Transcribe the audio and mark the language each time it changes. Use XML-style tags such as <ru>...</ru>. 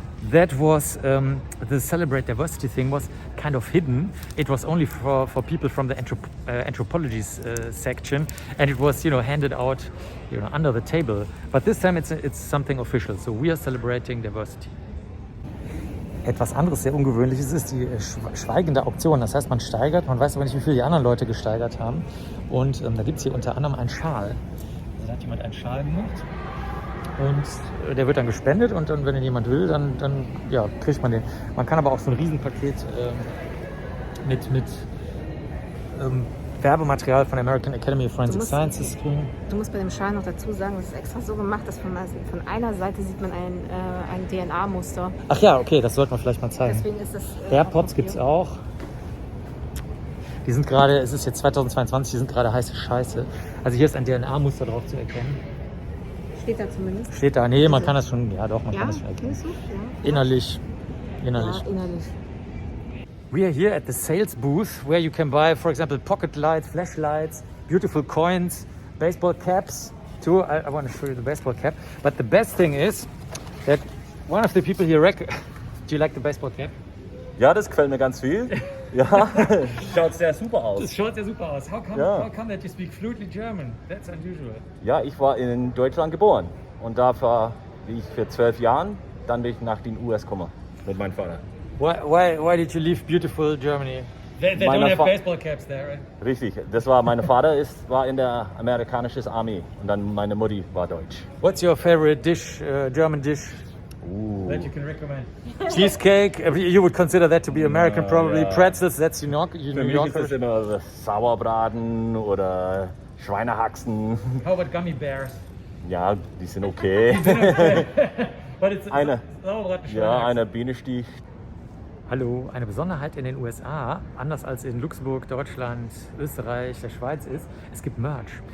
<en>that was the Celebrate Diversity thing was kind of hidden. It was only for people from the Anthropology section, and it was handed out under the table. But this time it's something official. So we are celebrating diversity.</en> <de>Etwas anderes sehr Ungewöhnliches ist die schweigende Auktion. Das heißt, man steigert, man weiß aber nicht, wie viel die anderen Leute gesteigert haben. Und da gibt es hier unter anderem einen Schal. Also da hat jemand einen Schal gemacht und der wird dann gespendet und dann, wenn ihn jemand will, dann kriegt man den. Man kann aber auch so ein Riesenpaket mit Werbematerial von der American Academy of Forensic Sciences kriegen. Du musst bei dem Schal noch dazu sagen, es ist extra so gemacht, dass von einer Seite sieht man ein DNA-Muster. Ach ja, okay, das sollte man vielleicht mal zeigen. Deswegen ist das. AirPods gibt es auch. Die sind gerade, es ist jetzt 2022, die sind gerade heiße Scheiße. Also hier ist ein DNA-Muster drauf zu erkennen. Steht da zumindest? Steht da, nee, man kann das schon, ja doch, man kann das schon erkennen. Du? Ja. Innerlich. Ja, innerlich.</de> <en>We are here at the sales booth where you can buy, for example, pocket lights, flashlights, beautiful coins, baseball caps too. I want to show you the baseball cap. But the best thing is that one of the people here do you like the baseball cap?</en> <de>Ja, das gefällt mir ganz viel. Ja, schaut sehr super aus. Das schaut sehr super aus.</de> <en>How come that you speak fluently German? That's unusual.</en> <de>Ja, ich war in Deutschland geboren und da war ich für 12 Jahren, dann bin ich nach den US gekommen mit meinem Vater.</de> <en>Why did you leave beautiful Germany? They don't have baseball caps there, right?</en> <de>Richtig, das war mein Vater war in der amerikanischen Armee und dann meine Mutti war deutsch.</de> <en>What's your favorite dish, German dish? That you can recommend? Cheesecake, you would consider that to be American, probably.</en> <de>Ja.</de> <en>Pretzels, that's New York.</en> <de>Für mich ist es immer Sauerbraten oder Schweinehaxen.</de> <en>How about gummy bears?</en> <de>Ja, die sind okay.</de> <en>But it's Sauerbraten,</en> <de>eine Bienenstich. Hallo, eine Besonderheit in den USA, anders als in Luxemburg, Deutschland, Österreich, der Schweiz ist, es gibt Merch.</de>